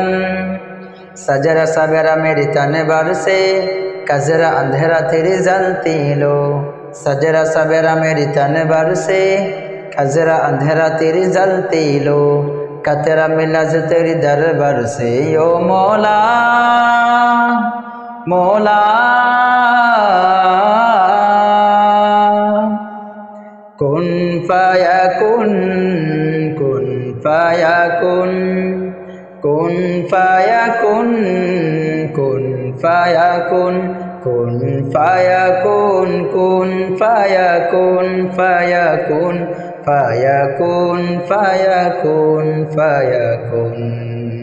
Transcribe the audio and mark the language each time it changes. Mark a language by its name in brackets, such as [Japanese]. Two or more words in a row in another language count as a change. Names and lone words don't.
[Hindi] सजरा सवेरा मेरी तन बरसे, कजरा अंधेरा तेरी जलती लो। सजरा सवेरा मेरी तन बरसे, कजरा अंधेरा तेरी जलती लो। कतरा मिला जो तेरी दरबार से ओ मौला मौला। [Arabic] كن فيكون كن فيكون كن فيكون كن فيكون كن فيكون كن فيكون فيكون فيكون فيكون فيكون.